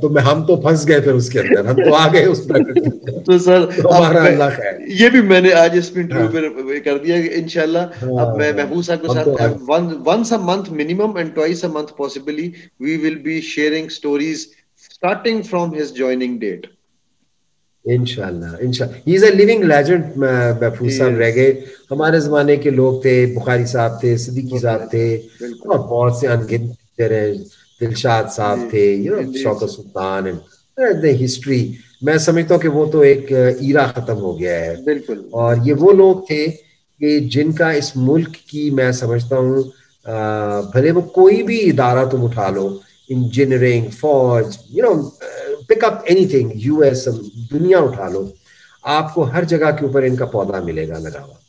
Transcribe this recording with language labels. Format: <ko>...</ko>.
<ur>تو ہم تو پھنس گئے پھر اس کے اندر, ہم تو آ گئے اس پریکٹس. تو سر یہ بھی میں نے آج اس انٹرویو کر دیا کہ انشاءاللہ اب میں محفوظ صاحب کے ساتھ</ur> <en>once a month minimum and twice a month possibly we will be sharing stories starting from his joining date. انشاءاللہ he is a living legend.</en> <ur>محفوظ صاحب رہ گئے, ہمارے زمانے کے لوگ تھے, بخاری صاحب تھے, صدیقی صاحب تھے, اور بہت سے انگنت ہیں, دلشاد صاحب تھے, شوکت سلطان. ہسٹری میں سمجھتا ہوں کہ وہ تو ایک ایرا ختم ہو گیا ہے. اور یہ وہ لوگ تھے کہ جن کا اس ملک کی, میں سمجھتا ہوں بھلے وہ کوئی بھی ادارہ تم اٹھا لو, انجینئرنگ, فوج, you know,</ur> <en>پک اپ any thing,</en> <ur>U S, دنیا اٹھا لو, آپ کو ہر جگہ کے اوپر ان کا پودا ملے گا لگا ہوا.</ur>